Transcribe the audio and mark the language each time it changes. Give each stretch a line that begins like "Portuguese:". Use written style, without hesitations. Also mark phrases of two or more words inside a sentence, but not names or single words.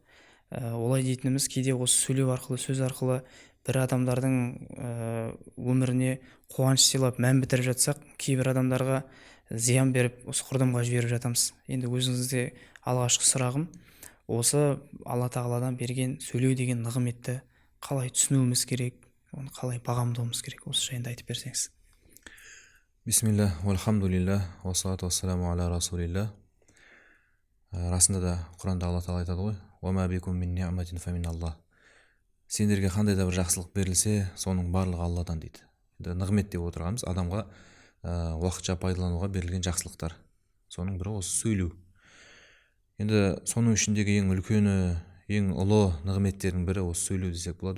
Kazakh: Олай дейтініміз кейде осы сөйлеу арқылы, сөз арқылы бір адамдардың өміріне қуаныш сыйлап мән бітіріп жатсақ, кейбір адамдарға зиян беріп, осы құрдымға жіберіп жатамыз. Енді өзіңізде алғашқы сұрағым, осы Алла тағаладан берген сөйлеу деген нығметті қалай түсінуіміз керек, оны қалай бағамдауымыз керек, осы жайында айтып берсеңіз.
Arabic: بسم الله، والحمد لله, والصلاة والسلام على رسول الله.
Kazakh: Расында да Құранда Алла тағала айтады ғой:
Arabic: وما بكم من نعمة فمن الله».
Kazakh: Сендерге қандай да бір жақсылық берілсе, соның барлығы Алладан дейді. Енді нығмет деп отырғанымыз адамға уақытша пайдалануға берілген жақсылықтар. Соның бірі осы сөйлеу. Енді соның ішіндегі ең үлкені, ең ұлы нығметтердің бірі осы сөйлеу десек болады.